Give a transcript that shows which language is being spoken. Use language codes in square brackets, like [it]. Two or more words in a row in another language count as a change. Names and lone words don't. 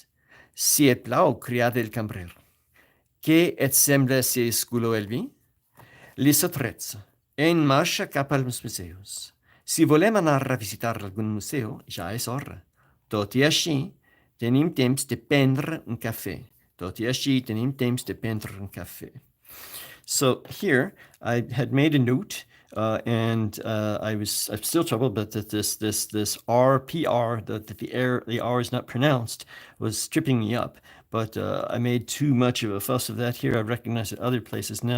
[ca] Si et plau, criada el cambrer. Què et sembla si esculo el vi? Lliçó 13. En marxa cap als museus. Si volem anar a visitar algun museu, ja és hora. Tot i així, tenim temps de prendre un cafè. [en] So here I had made a note, and I'm still troubled, but that this RPR, that the R is not pronounced, was tripping me up. But I made too much of a fuss of that here. I recognize it other places now.